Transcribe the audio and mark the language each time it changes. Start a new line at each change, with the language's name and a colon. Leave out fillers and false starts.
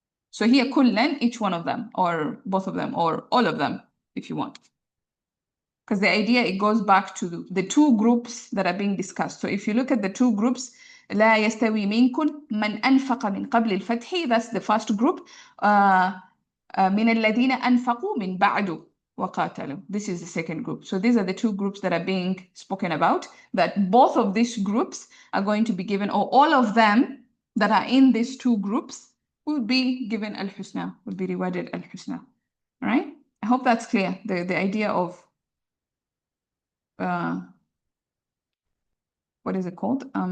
English: So here kullan, each one of them, or both of them, or all of them, if you want. Because the idea, it goes back to the two groups that are being discussed. So if you look at the two groups,
Arabic: لا يستوي منكم من أنفق من قبل الفتح,
English: that's the first group.
Arabic: من الذين أنفقوا من بعد وقاتلوا.
English: This is the second group. So these are the two groups that are being spoken about, that both of these groups are going to be given, or all of them that are in these two groups will be given al-husna, will be rewarded al-husna. All right? I hope that's clear, the idea of what is it called?